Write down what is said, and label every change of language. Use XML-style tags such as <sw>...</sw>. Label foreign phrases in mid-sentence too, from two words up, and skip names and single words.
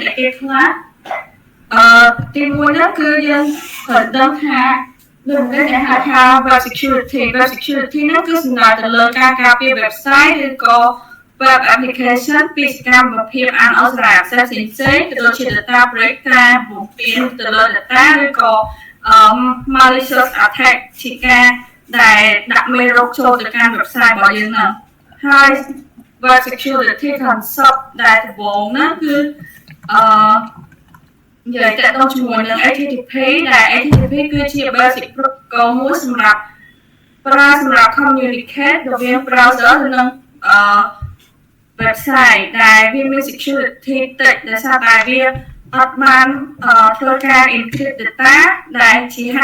<km>អីគេខ្លះទី1ហ្នឹងគឺយើងត្រូវដឹងថាដូចដែលហៅថា</km> <en>web security</en> <km>ហ្នឹងគឺសំដៅទៅលើការការពារ website ឬក៏</km> <en>web application</en> <km>ពីសកម្មភាពអនុស្សរណៈ access ផ្សេងៗទៅដូចជា</km> <en>data breach</en> <km>ការបំពានទៅលើ data ឬក៏</km> <en>malicious attack</en> <km>ជាការដែលដាក់មេរោគចូលទៅកាន់ website របស់យើងហ្នឹងហើយ</km> <en>web security concept</en> <km>ដែលដំបូងហ្នឹងគឺ និយាយតទៅជាមួយនឹង HTTP ដែល HTTP គឺជា</km> <en>basic protocol</en> <km>មួយសម្រាប់ប្រើសម្រាប់ communicate រវាង browser និង website ដែលវាមាន security តិចដោយសារតែវាអត់បានធ្វើការ</km> <en>encrypt data</en> <km>ដែលជាហេ</km>